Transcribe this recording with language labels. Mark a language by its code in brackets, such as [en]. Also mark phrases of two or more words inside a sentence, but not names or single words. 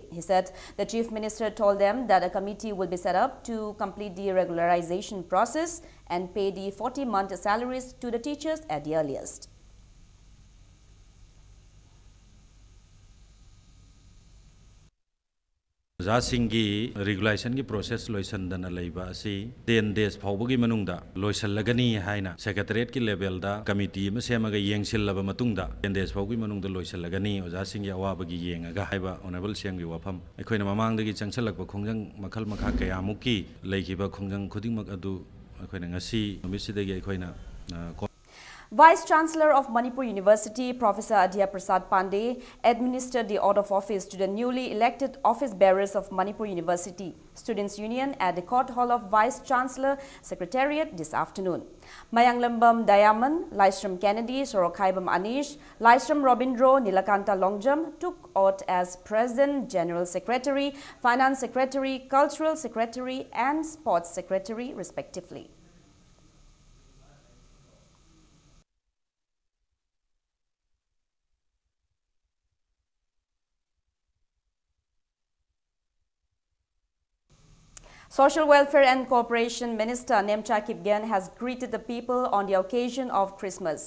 [en] He said the Chief Minister told them that a committee will be set up to complete the regularization process and pay the 40-month salaries to the teachers at the earliest. [mni] Zasingi regulation ki process loisan dana leiba si [en] 10 days [mni] phawbagi manungda loisal lagani haina secretariat ki level da committee ma semaga yengsil laba matungda [en] 10 days [mni] phawgi manungda loisal lagani oja singi awabagi yengaga haiba honorable siang gi wafam aikoina mamangdagi changsalakba khongjang makhal makha kaya muki leikiba khongjang khudingmak adu aikoina ngasi numisidagi aikoina [en] Vice Chancellor of Manipur University, Professor Adhya Prasad Pandey, administered the oath of office to the newly elected office bearers of Manipur University Students' Union at the Court Hall of Vice Chancellor Secretariat this afternoon. Mayanglambam Dayaman, Lystrom Kennedy, Sorokhaibam Anish, Lystrom Robindro, Nilakanta Longjam took oath as President, General Secretary, Finance Secretary, Cultural Secretary and Sports Secretary respectively. Social Welfare and Cooperation Minister Nemcha Kipgen has greeted the people on the occasion of Christmas.